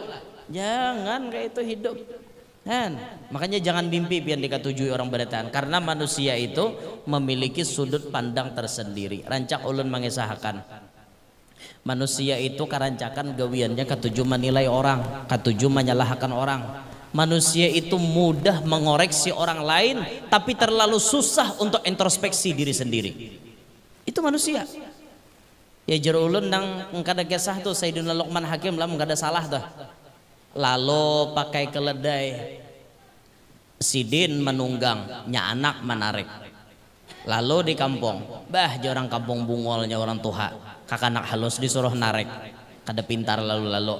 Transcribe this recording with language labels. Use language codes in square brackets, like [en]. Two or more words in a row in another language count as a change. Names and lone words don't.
[id] Jangan kayak itu hidup. [bjn] Kan makanya jangan mimpi pian dikatujui orang berataan, karena manusia itu memiliki sudut pandang tersendiri. Rancak ulun mengisahkan manusia itu karancakan gawiannya katuju menilai orang, katuju menyalahkan orang. [id] Manusia itu mudah mengoreksi orang lain tapi terlalu susah untuk introspeksi diri sendiri. Itu manusia. [bjn] Ya jero ulun nang kada kisah tuh Sayyidina Luqman Hakim lah kada salah tuh. [id] Lalu pakai keledai, sidin menunggang, nya anak menarik. [bjn] Lalu di kampung, bah orang kampung bungolnya orang tuha, kakanak halus disuruh narik, kada pintar lalu.